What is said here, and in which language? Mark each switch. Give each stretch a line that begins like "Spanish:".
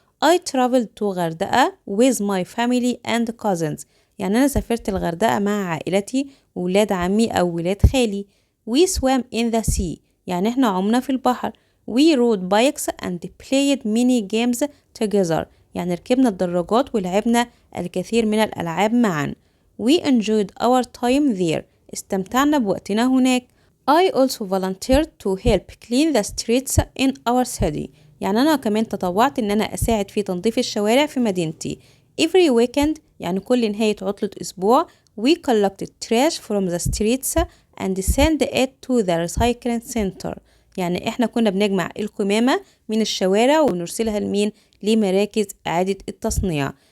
English: I traveled to Hurghada with my family and cousins،
Arabic: يعني أنا سافرت الغردقة مع عائلتي وولاد عمي أو ولاد خالي.
English: We swam in the sea،
Arabic: يعني احنا عمنا في البحر.
English: We rode bikes and played many games together،
Arabic: يعني ركبنا الدراجات ولعبنا الكثير من الألعاب معا.
English: We enjoyed our time there،
Arabic: استمتعنا بوقتنا هناك.
English: I also volunteered to help clean the streets in our city،
Arabic: يعني أنا كمان تطوعت إن أنا أساعد في تنظيف الشوارع في مدينتي.
English: Every weekend،
Arabic: يعني كل نهاية عطلة أسبوع،
English: we collected trash from the streets and send it to the recycling center،
Arabic: يعني إحنا كنا بنجمع القمامة من الشوارع ونرسلها لمين؟ لمراكز إعادة التصنيع.